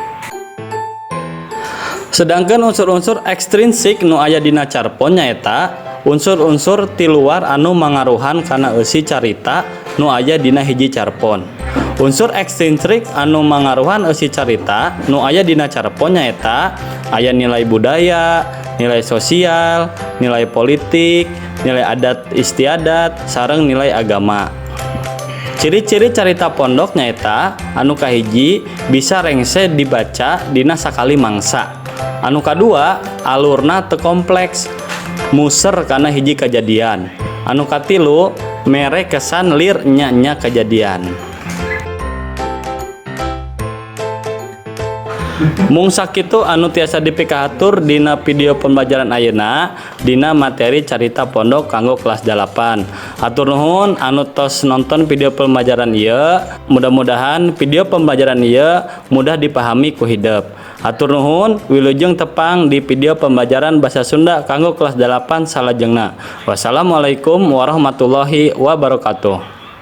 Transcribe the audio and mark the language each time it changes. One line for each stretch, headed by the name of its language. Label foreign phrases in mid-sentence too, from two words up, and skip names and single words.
Sundanese: Sedangkan unsur-unsur ekstrinsik nu aya dina carpon nyaeta unsur-unsur ti luar anu mangaruhan kana eusi carita nu aya dina hiji carpon. Unsur ekstrinsik anu mangaruhan eusi carita nu aya dina carpon nyaeta aya nilai budaya, nilai sosial, nilai politik, nilai adat istiadat, sareng nilai agama. Ciri-ciri carita pondok nyaeta anu kahiji bisa rengse dibaca dina sakali mangsa. Anu kadua alurna teu kompleks, muser kana hiji kejadian. Anu katilu mere kesan lir nya-nya kejadian. Mung sakitu anu tiasa dipikahatur dina video pembelajaran ayeuna dina materi carita pondok kanggo kelas 8. Hatur nuhun anu tos nonton video pembelajaran ieu, mudah-mudahan video pembelajaran ieu mudah dipahami ku hideup. Hatur nuhun, wilujeng tepang di video pembelajaran Basa Sunda kanggo kelas 8 salajengna.
Arabic: Wassalamualaikum warahmatullahi wabarakatuh.